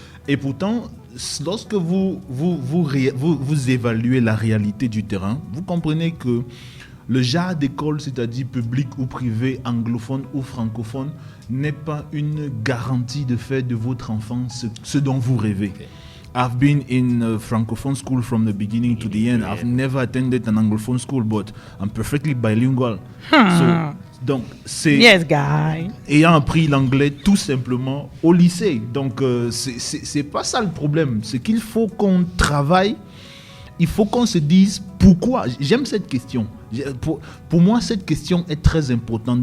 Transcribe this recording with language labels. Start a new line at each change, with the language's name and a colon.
French: Et pourtant, lorsque vous évaluez la réalité du terrain, vous comprenez que le genre d'école, c'est-à-dire public ou privé, anglophone ou francophone, n'est pas une garantie de faire de votre enfant ce dont vous rêvez.
English: Okay. I've been in a francophone school from the beginning to the end. I've never attended an anglophone school, but I'm perfectly bilingual.
French: Donc, c'est ayant appris l'anglais tout simplement au lycée. Donc, c'est pas ça le problème. C'est qu'il faut qu'on travaille. Il faut qu'on se dise pourquoi. J'aime cette question. Pour moi, cette question est très importante.